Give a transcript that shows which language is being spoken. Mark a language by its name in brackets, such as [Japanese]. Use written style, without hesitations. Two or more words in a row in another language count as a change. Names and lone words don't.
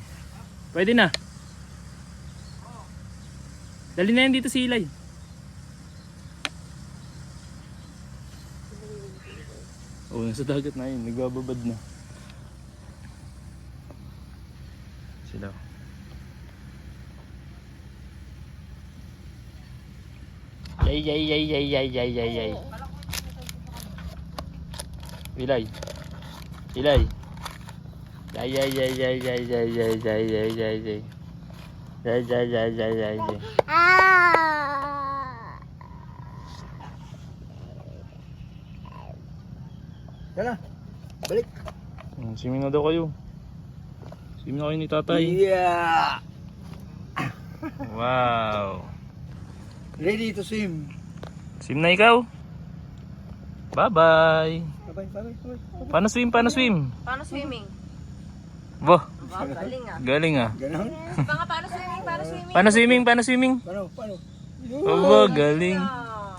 [Filipino] Pwede na. Dali na yan dito si Ilay. Oo, nasa dagat na yun. Nagbababad na. Sila. Yay, yay, yay, yay, yay, yay, yay, yay. Ilay. Ilay. Yay, yay, yay, yay, yay, yay, yay, yay, yay, yay, yay. Yay, yay, yay, yay, yay, yay. Tara. Balik. Swimming na daw kayo. Swimming na kayo ni tatay. Yeah! Wow. [English] Ready to swim. [Filipino] Swim na ikaw. Bye-bye. [English] Bye-bye. [Filipino] Paano swim? Paano swim? Paano swimming? Boh, Wow, galing ah. galing ah. Ganon? Paano swimming? Paano swimming? Paano swimming? Paano swimming? Paano? Oh, galing. Ah.